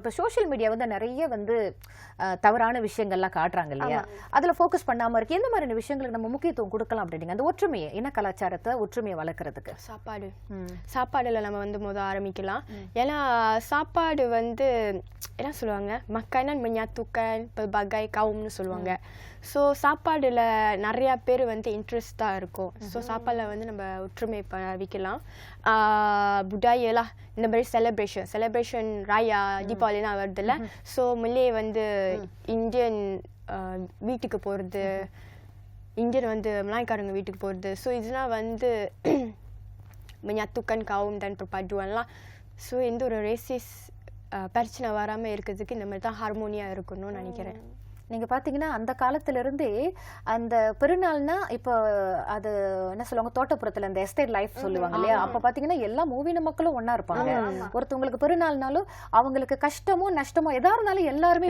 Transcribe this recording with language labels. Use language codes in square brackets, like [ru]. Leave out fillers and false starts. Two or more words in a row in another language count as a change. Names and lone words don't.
[ta] இப்போ சோஷியல் மீடியா வந்து நிறைய வந்து தவறான விஷயங்கள்லாம் காட்டுறாங்க இல்லையா? அதுல ஃபோக்கஸ் பண்ணாம இருக்கு. எந்த மாதிரியான விஷயங்களுக்கு நம்ம முக்கியத்துவம் கொடுக்கலாம் அப்படிங்க அந்த ஒற்றுமையை, இன கலாச்சாரத்தை, ஒற்றுமையை வளர்க்கறதுக்கு? சாப்பாடுல நம்ம வந்து ஆரம்பிக்கலாம். ஏன்னா சாப்பாடு வந்து என்ன சொல்லுவாங்க, [ms] makanan menyatukan pelbagai kaumனு சொல்லுவாங்க. [ta] ஸோ சாப்பாடுல நிறைய பேர் வந்து இன்ட்ரெஸ்டாக இருக்கும். ஸோ சாப்பாடில் வந்து நம்ம ஒற்றுமை வைக்கலாம். புடாயலா இந்த மாதிரி செலிப்ரேஷன் ராயா தீபாவளிலாம் வருதுல்ல. ஸோ மல்லே வந்து இந்தியன் வீட்டுக்கு போகிறது, இந்தியன் வந்து மலாய்க்காரங்க வீட்டுக்கு போகிறது. ஸோ இதெல்லாம் வந்து [ms] menyatukan kaum dan perpaduanலாம். [ta] ஸோ எந்த ஒரு ரேசிஸ் பிரச்சனை வராமல் இருக்கிறதுக்கு இந்த மாதிரி தான் ஹார்மோனியாக இருக்கணும்னு நினைக்கிறேன். நீங்க பாத்தீங்கன்னா அந்த காலத்துல இருந்தே அந்த பெருநாள்னா இப்போ அது என்ன சொல்லுவாங்க, தோட்டப்புறத்துல இந்த [en] estate life [ta] சொல்லுவாங்க இல்லையா? அப்ப பாத்தீங்கன்னா எல்லா மூவின மக்களும் ஒன்னா இருப்பாங்க. ஒருத்தவங்களுக்கு பெருநாள்னாலும் அவங்களுக்கு கஷ்டமோ நஷ்டமோ எதா இருந்தாலும் எல்லாருமே